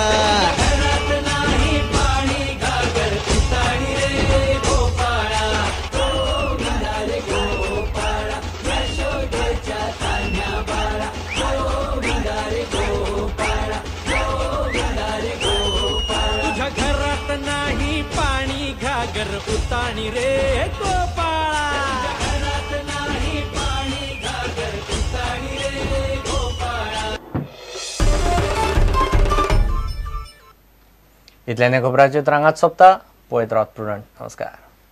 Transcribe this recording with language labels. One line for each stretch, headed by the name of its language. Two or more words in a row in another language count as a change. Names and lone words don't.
Marathi: घरात नाही पाणी घागर उताणी रे गोपाळा गोविंदा रे गोपाळा यशोदेच्या तान्ह्या बाळा गोविंदा रे गोपाळा गोविंदा रे गोपाळा तुझ्या घरात नाही पाणी घागर उताणी रे गोपाळा घरात नाही पाणी घागर उताणी रे गोपाळा
Konkani: इतल्याने खबरांची तरंगात सोंपता पळयत रावत प्रुडंट नमस्कार.